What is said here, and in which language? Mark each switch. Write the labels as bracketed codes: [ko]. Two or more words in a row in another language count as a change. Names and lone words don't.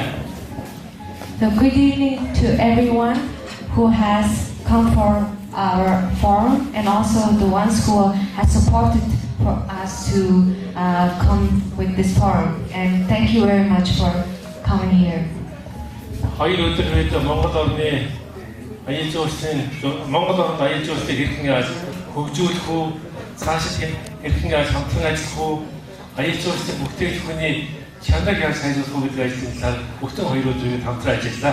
[en] So good evening to everyone who has come for our forum and also the ones who have supported for us to come with this forum. And thank you very much for coming here. [mn] Хоёр өдөр үед Монгол орны аялал жуулчлалын Монгол орнд аялал жуулчлалыг хэрхэн яаж хөгжүүлэх үү, цаашид хэрхэн яаж хамтран ажиллах үү, аялал жуулчлалын бүтээгдэхүүний чанарыг яаж сайжруулах үү гэдэг ажлын талаар бүгд хоёр өдрийн хамтран ажиллаа.